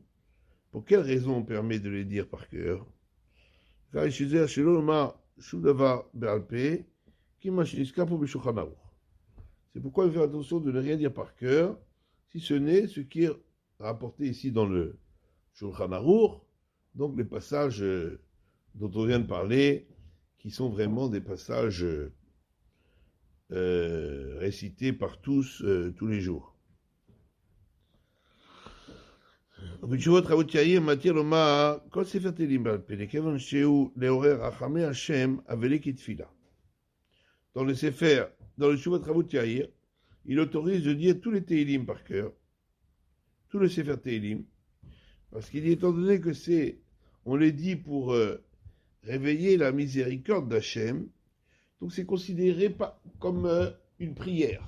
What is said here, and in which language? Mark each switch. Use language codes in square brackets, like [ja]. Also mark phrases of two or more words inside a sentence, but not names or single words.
[fr] Pour quelle raison on permet de les dire par cœur? C'est pourquoi il faut faire attention de ne rien dire par cœur, si ce n'est ce qui est rapporté ici dans le Shulchan Aruch, donc les passages dont on vient de parler, qui sont vraiment des passages récités par tous, tous les jours. [he] בתשובות רבות יאיר מתיר לומר כל ספר תהילים בעל פה, לכיוון שהוא לעורר רחמי השם אבלי כתפילה. [fr] Dans le Sefer, dans le Teshuvot Rabot Yair, il autorise de dire tous les Teilim par cœur, tous les Sefer Teilim, parce qu'il dit, étant donné que on les dit pour réveiller la miséricorde d'Hachem. Donc c'est considéré pas comme une prière.